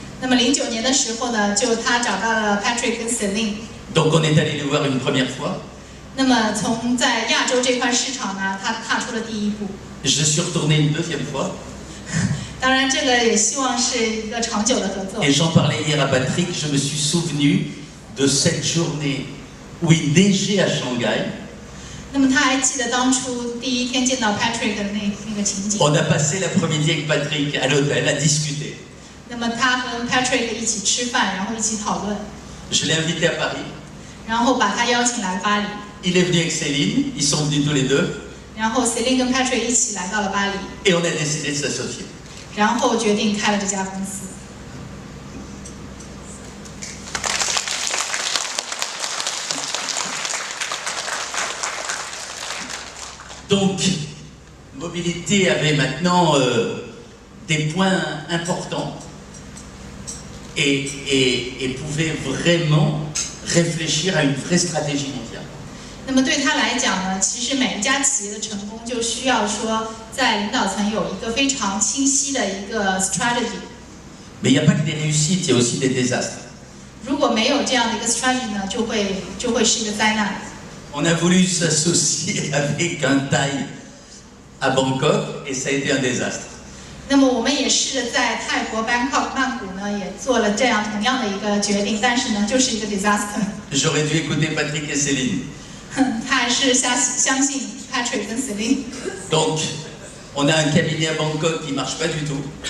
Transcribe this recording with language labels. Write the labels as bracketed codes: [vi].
[zh] 那么09年的时候呢，就他找到了 Patrick 跟 Celine。 [fr] Donc on est allé les voir une première fois. [zh] 那么从在亚洲这块市场呢，他踏出了第一步。 [fr] Je suis retourné une deuxième fois. [zh] 当然，这个也希望是一个长久的合作。 [fr] Et j'en parlais hier à Patrick, je me suis souvenu de cette journée où il neigeait à Shanghai. [zh] 那么他还记得当初第一天见到 Patrick 的那个情景。 [fr] On a passé l'après-midi avec Patrick à l'hôtel à discuter. [zh] 那么他和 Patrick 一起吃饭，然后一起讨论。 [fr] Je l'ai invité à Paris. [zh] 然后把他邀请来巴黎。 [fr] Il est venu avec Céline, ils sont venus tous les deux. [zh] 然后 Celine 跟 Patrick 一起来到了巴黎。 [fr] Et on a décidé de s'associer. [zh] 然后决定开了这家公司。 [fr] Donc, Mobilité avait maintenant des points importants et pouvait vraiment réfléchir à une vraie stratégie mondiale. [zh] 那么对他来讲呢，其实每一家企业的成功就需要说，在领导层有一个非常清晰的一个 strategy。 [fr] Mais il n'y a pas que des réussites, il y a aussi des désastres. [zh] 如果没有这样的一个 strategy 呢，就会是一个灾难。 [fr] On a voulu s'associer avec un Thaï à Bangkok et ça a été un désastre. [zh] 那么我们也试着在泰国 Bangkok 曼谷呢，也做了这样同样的一个决定，但是呢，就是一个 disaster。 [fr] J'aurais dû écouter Patrick et Céline. [zh] 他还是相信 Patrick 跟 Celine。 [fr] Donc, on a un cabinet à Bangkok qui ne marche pas du tout.